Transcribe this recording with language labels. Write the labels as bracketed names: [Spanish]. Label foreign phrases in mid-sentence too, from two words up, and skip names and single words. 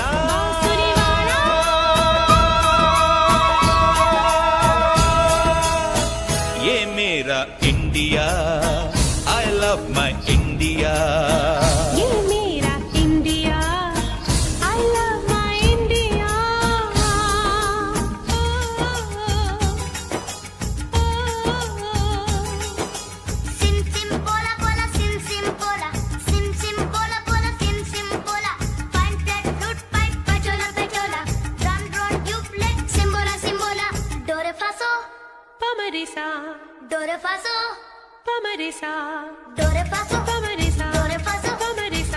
[Hindi] बांसुरी वाला। ये मेरा इंडिया, [English] I love my India. [Hindi] ये मेरा इंडिया, [English] I love my India. Sim sim bola bola sim sim bola sim sim bola bola sim sim bola fine flat flute pipe pachola pachola drum drone tube simbola simbola do re fa so Pamarisa, do re fa so pamarisa, do re fa so pamarisa, do re fa so pamarisa.